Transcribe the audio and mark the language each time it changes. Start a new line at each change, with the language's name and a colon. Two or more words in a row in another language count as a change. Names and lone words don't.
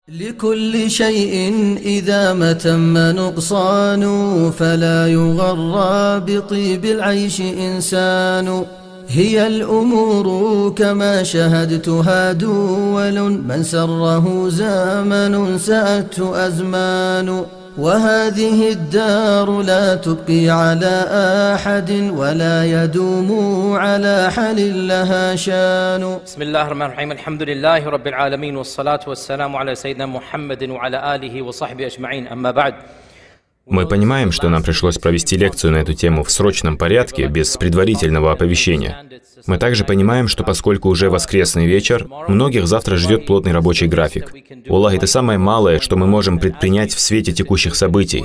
Arabic: لكل شيء إذا ما تم نقصان فلا يغرى بطيب العيش إنسان هي الأمور كما شهدتها دول من سره زمن سأته أزمان وهذه الدار لا تبقي على أحد ولا يدوم على حل لها شان. بسم الله الرحمن الرحيم. الحمد لله رب العالمين والصلاة والسلام على سيدنا محمد وعلى آله وصحبه أجمعين. أما بعد.
Russian: Мы понимаем, что нам пришлось провести лекцию на эту тему в срочном порядке, без предварительного оповещения. Мы также понимаем, что поскольку уже воскресный вечер, многих завтра ждет плотный рабочий график. Аллах, это самое малое, что мы можем предпринять в свете текущих событий.